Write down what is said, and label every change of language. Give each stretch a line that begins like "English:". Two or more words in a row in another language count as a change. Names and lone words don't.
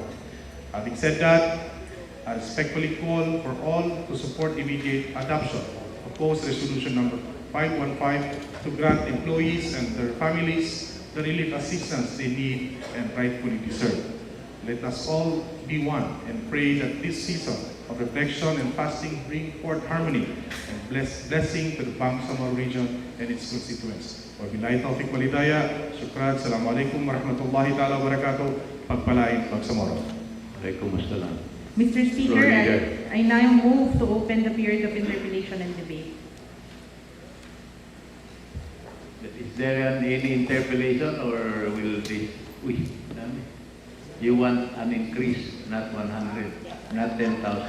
English: Having said that, I respectfully call for all to support immediate adoption of proposed resolution number 515 to grant employees and their families the relief assistance they need and rightfully deserve. Let us all be one and pray that this season of reflection and fasting bring forth harmony and blessing to the Bangsamoro region and its constituents.
Arabic: وبالله التوفيق والهداية. Syukran. السلام عليكم ورحمة الله تعالى وبركاته.
Filipino: Pagpalain Bangsamoro.
Arabic: Waalaikumsalam.
English: Mr. Speaker, I now move to open the period of interpellation and debate. Is there any interpellation or will this, you want an increase, not 100, not 10,000?